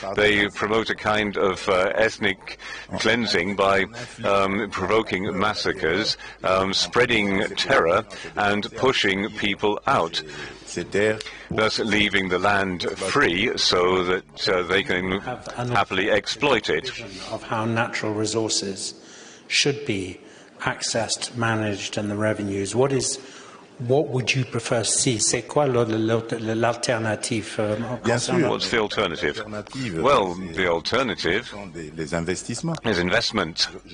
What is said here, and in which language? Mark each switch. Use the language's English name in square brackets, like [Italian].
[English] They promote a kind of ethnic cleansing by provoking massacres, spreading terror, and pushing people out, thus leaving the land free so that they can happily exploit it. Of how natural resources should be accessed, managed, and the revenues. What would you prefer to see? [French] C'est quoi l'alternative? [English] What's the alternative? Well, the alternative is investment.